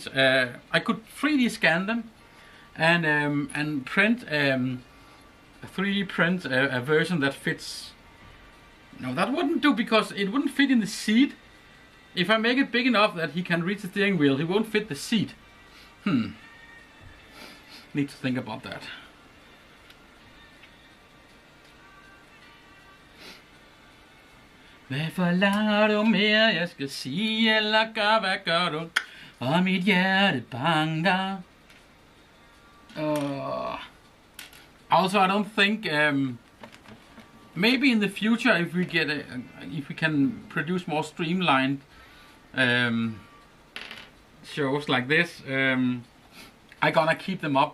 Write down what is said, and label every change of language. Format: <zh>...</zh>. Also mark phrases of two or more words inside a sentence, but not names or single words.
<en>I could 3D scan them and print 3D print a version that fits. No, that wouldn't do because it wouldn't fit in the seat. If I make it big enough that he can reach the steering wheel, he won't fit the seat. Need to think about that.</en> <da>Hvad forlanger du mere, jeg skal sige eller gøre, hvad gør du? Og mit hjerte banker.</da> <en>Also, I don't think, maybe in the future, if we get if we can produce more streamlined shows like this, I'm gonna keep them up.</en>